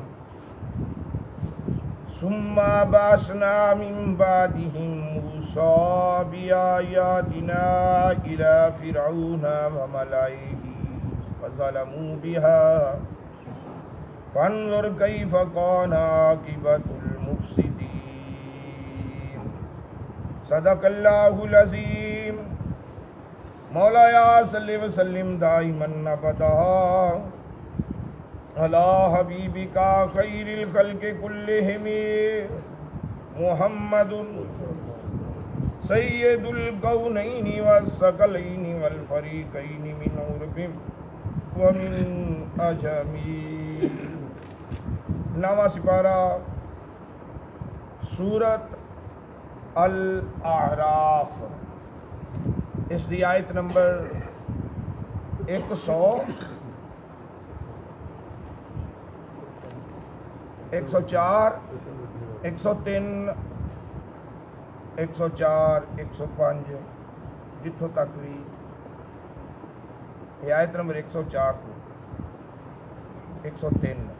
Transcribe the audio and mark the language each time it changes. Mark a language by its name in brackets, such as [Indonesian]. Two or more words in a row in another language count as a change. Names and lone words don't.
[Arabic] ثم بعثنا من بعدهم موسى بآياتنا إلى فرعون وملئه فظلموا بها فانظر كيف كان عاقبة المفسدين. صدق الله العظيم. مولاي صل وسلم دائما أبدا على حبيبك خير الخلق كلهم محمد سيد الكونين والثقلين والفريقين من عرب ومن عجم. [Urdu] نواں سپارہ سورۃ الاعراف، اس کی آیت نمبر 100 [Punjabi] 104 103 104 105 جتھوں تک وی ایہ آیت نمبر 104 کو 103.